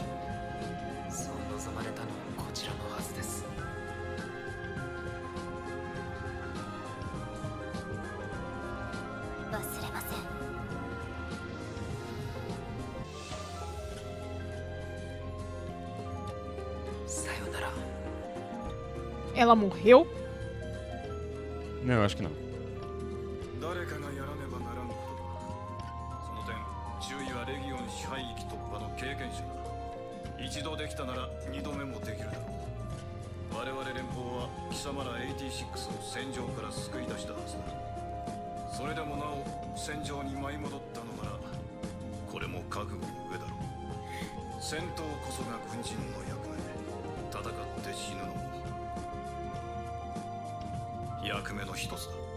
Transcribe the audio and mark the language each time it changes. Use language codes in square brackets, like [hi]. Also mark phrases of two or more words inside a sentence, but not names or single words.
[ja] そう望まれたのはこちらのはずです忘れませんさよなら [pt] Ela morreu? Não, eu acho que não. [ja] 誰かがやらねばならんことだその点注意はレギオン支配域突破の経験者だ一度できたなら二度目もできるだろう我々連邦は貴様ら86を戦場から救い出したはずだそれでもなお戦場に舞い戻ったのならこれも覚悟の上だろう戦闘こそが軍人の役目戦って死ぬのも役目の一つだ